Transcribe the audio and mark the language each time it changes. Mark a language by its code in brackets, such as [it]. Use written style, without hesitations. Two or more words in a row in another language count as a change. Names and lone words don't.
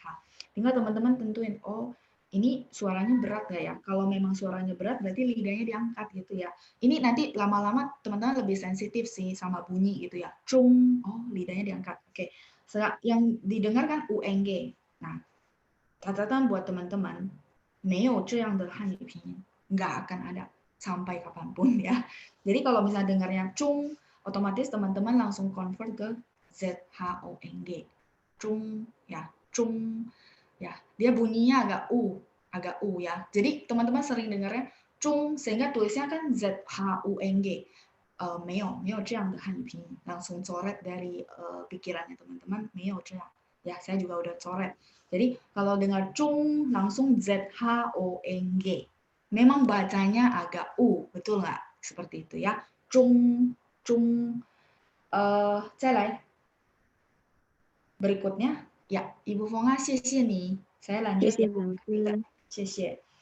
[id] Tinggal teman-teman tentuin, ini suaranya berat nggak ya? Kalau memang suaranya berat, berarti lidahnya diangkat gitu ya. Ini nanti lama-lama teman-teman lebih sensitif sih sama bunyi gitu ya. Cung, lidahnya diangkat. Oke, yang didengar kan UNG. Nah, catatan buat teman-teman, [zh] 没有这样的汉语拼音， [id] nggak akan ada sampai kapanpun ya. Jadi kalau misalnya dengarnya cung, otomatis teman-teman langsung convert ke ZHONG. Cung, ya, cung. Ya, dia bunyinya agak U ya. Jadi teman-teman sering dengarnya cung sehingga tulisnya kan ZHUNG. [zh] 没有这样的汉语拼音. [id] Langsung coret dari pikirannya teman-teman, [zh] 没有这样. [id] Ya, saya juga udah coret. Jadi kalau dengar cung langsung ZHONG. Memang bacanya agak U, betul nggak? Seperti itu ya. Cung, cung. 再来. Berikutnya, ya, Ibu Fonga, [zh] 谢谢你. [id] Saya lanjut. [zh] 谢谢.